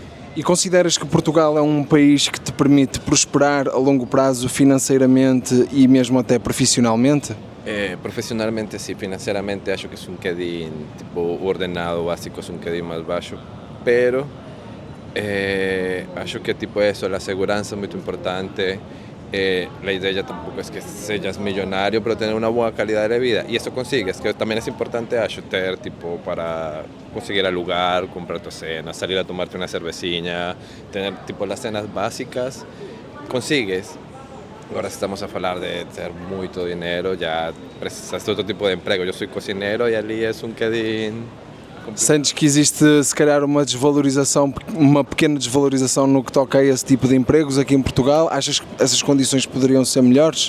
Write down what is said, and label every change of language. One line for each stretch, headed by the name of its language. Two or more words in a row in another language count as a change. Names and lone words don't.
Portuguese: E consideras que Portugal é um país que te permite prosperar a longo prazo financeiramente e mesmo até profissionalmente? Profissionalmente sim, financeiramente acho que é um bocadinho, tipo, o ordenado básico é um bocadinho mais baixo, pero acho que tipo eso, a segurança é muito importante.
Spanish: La idea tampoco es que seas millonario, pero tener una buena calidad de vida. Y eso consigues, que también es importante ter, tipo, para conseguir alugar, comprar tu cena, salir a tomarte una cervecina, tener tipo las cenas básicas, consigues.
Portuguese: Agora estamos a falar de ter muito dinheiro, já precisas de outro tipo de emprego. Eu sou cozinheiro e ali é um bocadinho... Sentes que existe, se calhar, uma desvalorização, uma pequena desvalorização no que toca a esse tipo de empregos aqui em Portugal? Achas que essas condições poderiam ser melhores?